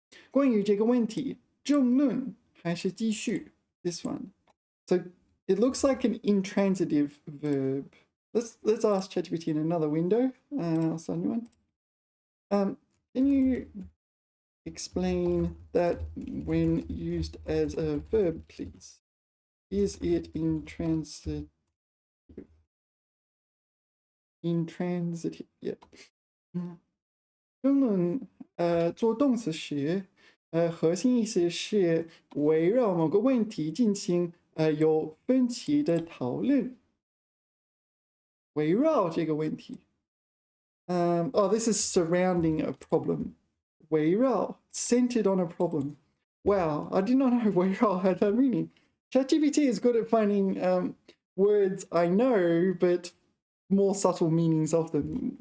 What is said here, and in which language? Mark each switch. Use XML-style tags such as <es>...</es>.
<zh>关于这个问题，争论还是继续</zh> <en>this one. So it looks like an intransitive verb. Let's ask ChatGPT in another window. I'll send you one. Can you explain that when used as a verb, please? Is it intransitive? Intransitive, yeah.</en> <zh>争论做动词时，核心意思是围绕某个问题进行有分歧的讨论。围绕这个问题。</zh> <en>Oh, this is surrounding a problem. 围绕 centered on a problem. Wow, I did not know 围绕 had that meaning. ChatGPT is good at finding words I know, but more subtle meanings of them.</en>